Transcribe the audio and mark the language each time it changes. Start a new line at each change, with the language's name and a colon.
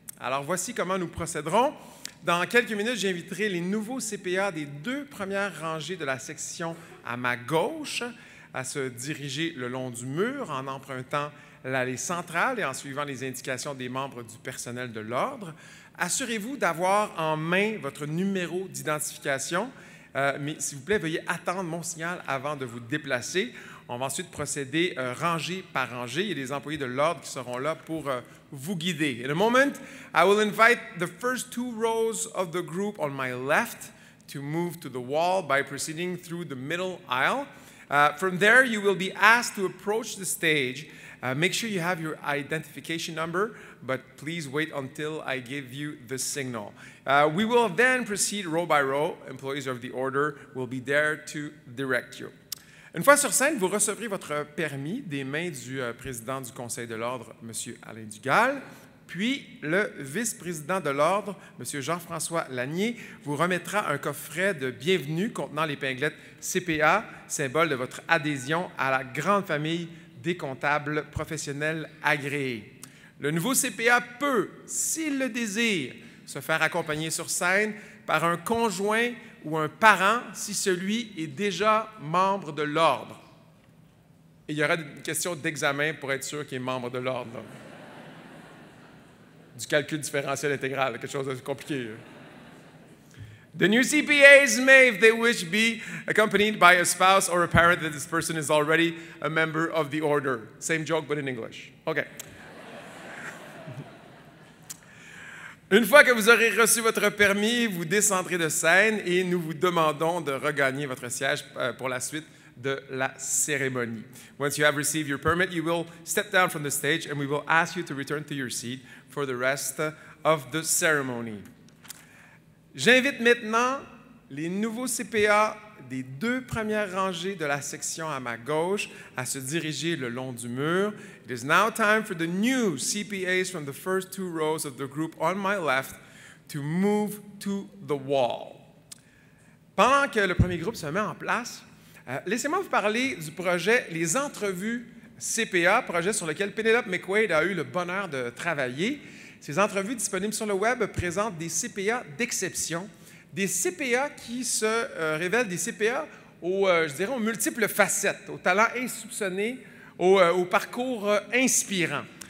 French: Alors, voici comment nous procéderons. Dans quelques minutes, j'inviterai les nouveaux CPA des 2 premières rangées de la section à ma gauche à se diriger le long du mur en empruntant l'allée centrale et en suivant les indications des membres du personnel de l'Ordre. Assurez-vous d'avoir en main votre numéro d'identification, mais s'il vous plaît, veuillez attendre mon signal avant de vous déplacer. On va ensuite procéder rangée par rangée. Il y a des employés de l'Ordre qui seront là pour vous guider.
English: In a moment, I will invite the first 2 rows of the group on my left to move to the wall by proceeding through the middle aisle. From there, you will be asked to approach the stage. Make sure you have your identification number, but please wait until I give you the signal. We will then proceed row by row. Employees of the Order will be there to direct you.
French: Une fois sur scène, vous recevrez votre permis des mains du président du Conseil de l'Ordre, M. Alain Dugal, puis le vice-président de l'Ordre, M. Jean-François Lanier, vous remettra un coffret de bienvenue contenant l'épinglette CPA, symbole de votre adhésion à la grande famille des comptables professionnels agréés. Le nouveau CPA peut, s'il le désire, se faire accompagner sur scène par un conjoint ou un parent si celui est déjà membre de l'Ordre. Et il y aura une question d'examen pour être sûr qu'il est membre de l'Ordre. Du calcul différentiel intégral, quelque chose de compliqué.
English: The new CPAs may, if they wish, be accompanied by a spouse or a parent that this person is already a member of the Order. Same joke, but in English. Okay.
French: Une fois que vous aurez reçu votre permis, vous descendrez de scène et nous vous demandons de regagner votre siège pour la suite de la cérémonie.
English: Once you have received your permit, you will step down from the stage and we will ask you to return to your seat for the rest of the ceremony.
French: J'invite maintenant les nouveaux CPA des 2 premières rangées de la section à ma gauche à se diriger le long du mur.
English: It is now time for the new CPAs from the first 2 rows of the group on my left to move to the wall.
French: Pendant que le premier groupe se met en place, laissez-moi vous parler du projet Les Entrevues CPA, projet sur lequel Penelope McQuaid a eu le bonheur de travailler. Ces entrevues disponibles sur le web présentent des CPA d'exception, des CPA qui se révèlent des CPA aux multiples facettes, aux talents insoupçonnés, au parcours inspirant.